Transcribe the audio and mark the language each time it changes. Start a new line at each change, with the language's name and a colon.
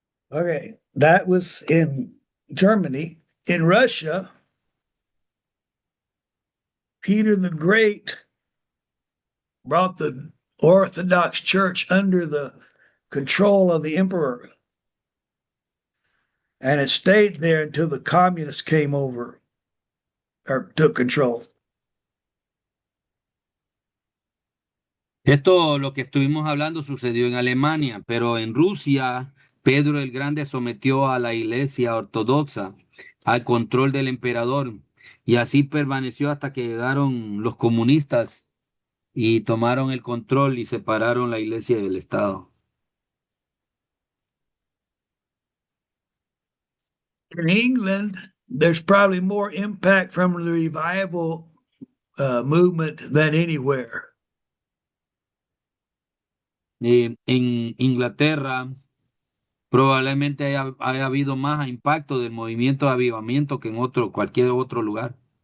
English: Okay, that was in Germany. In Russia, Peter the Great brought the Orthodox Church under the control of the emperor, and it stayed there until the communists came over or took control.
Spanish: Esto, lo que estuvimos hablando, sucedió en Alemania, pero en Rusia, Pedro el Grande sometió a la Iglesia ortodoxa al control del emperador y así permaneció hasta que llegaron los comunistas y tomaron el control y separaron la Iglesia del Estado.
English: In England, there's probably more impact from the revival movement than anywhere.
Spanish: En Inglaterra probablemente haya habido más impacto del movimiento de avivamiento que en cualquier otro lugar.